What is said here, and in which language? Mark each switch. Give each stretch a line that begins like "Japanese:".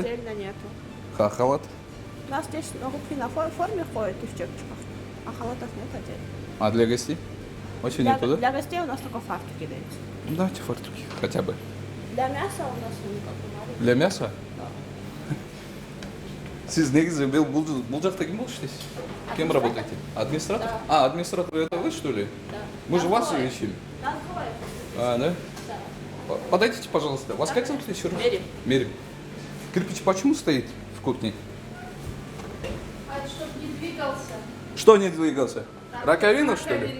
Russian: отдельно нету. Халат? У нас здесь рубки на форме ходят и в чепчиках. А халатов нет отдельно. А для гостей? Вообще нету, да? Для гостей у нас только фартуки даются. Ну, давайте фартуки, хотя бы. Для мяса у нас никак не надо. Для мяса?
Kyrgyz: Сиз негизи бул жакта ким болуп иштейсиз?
Russian: Кем работаете? Администратор? А, администратор это вы, что ли? Да. Мы же вас ищем. Надо говорить. А, да? Подойдите, пожалуйста. Вас как зовут еще раз? Мерим. Мерим. Кирпич почему стоит в кухне? Чтобы не двигался. Что не двигался? Раковина, что ли?